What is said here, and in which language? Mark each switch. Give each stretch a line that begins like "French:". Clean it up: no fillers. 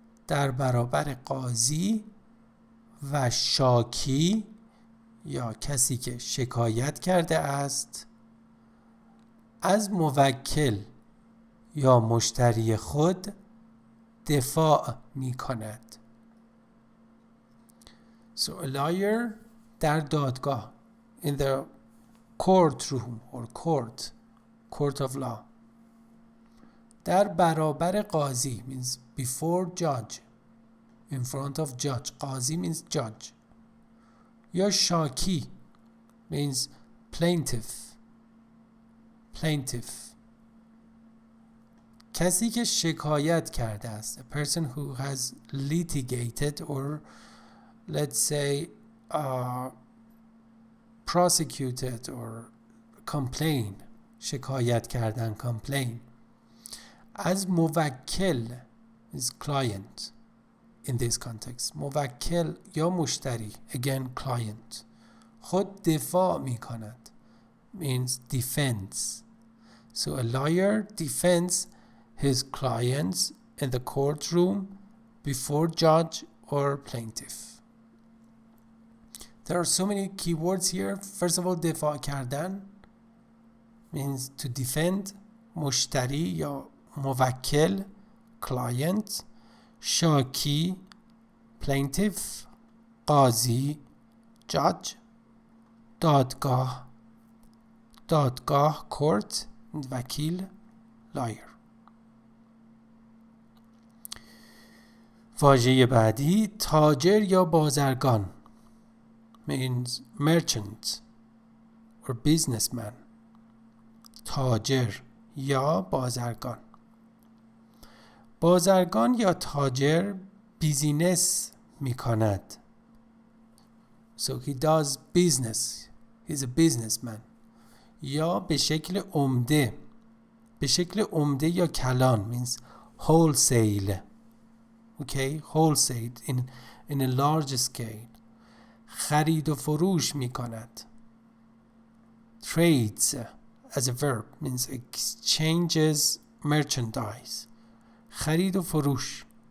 Persian: در برابر قاضی و شاکی یا کسی که شکایت کرده است از موکل یا مشتری خود دفاع می کند.
English: So a lawyer
Persian: در دادگاه
English: in the courtroom or court of law
Persian: در برابر قاضی
English: means before judge in front of judge. قاضی means judge. یا شاکی means plaintiff.
Persian: کسی که شکایت کرده است.
English: A person who has litigated or let's say prosecuted or complain.
Persian: شکایت کردن complain.
English: از موکل is client in this context.
Persian: موکل یا مشتری again client خود دفاع می کند
English: means defense. So a lawyer defends his clients in the courtroom before judge or plaintiff. There are so many keywords here. First of all,
Persian: دفاع کردن
English: means to defend.
Persian: مشتری یا موکل client. شاکی plaintiff. قاضی judge. دادگاه court. وکیل lawyer. واژه بعدی تاجر یا بازرگان means merchant or businessman. تاجر یا بازرگان. بازرگان یا تاجر بیزینس می کند.
English: So he does business. He's a businessman.
Persian: یا به شکل عمده. به شکل عمده یا کلان
English: means wholesale. Okay, wholesale in a large scale.
Persian: خرید و فروش می کند.
English: Trades as a verb means exchanges merchandise.
Persian: خرید و فروش.